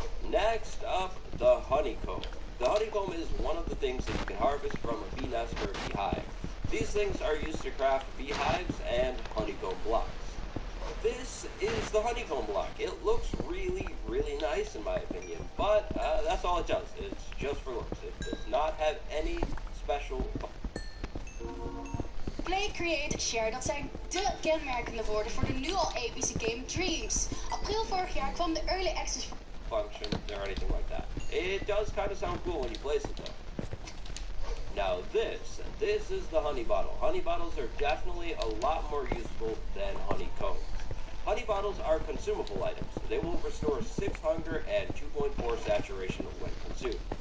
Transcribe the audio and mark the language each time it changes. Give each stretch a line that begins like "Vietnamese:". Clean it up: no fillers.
English: Next up, the honeycomb. The honeycomb is one of the things that you can harvest from a bee nest or a beehive. These things are used to craft beehives and honeycomb blocks. This is the honeycomb block. It looks really, really nice in my opinion, but that's all it does. It's just for looks. It does not have any special... Play, create, share,
Dutch: dat zijn de kenmerkende woorden voor de nu al epische game Dreams. April vorig jaar kwam de Early Access
English: function or anything like that. It does kind of sound cool when you place it though. Now this is the honey bottle. Honey bottles are definitely a lot more useful than honeycombs. Honey bottles are consumable items. They will restore 6 hunger and 2.4 saturation when consumed.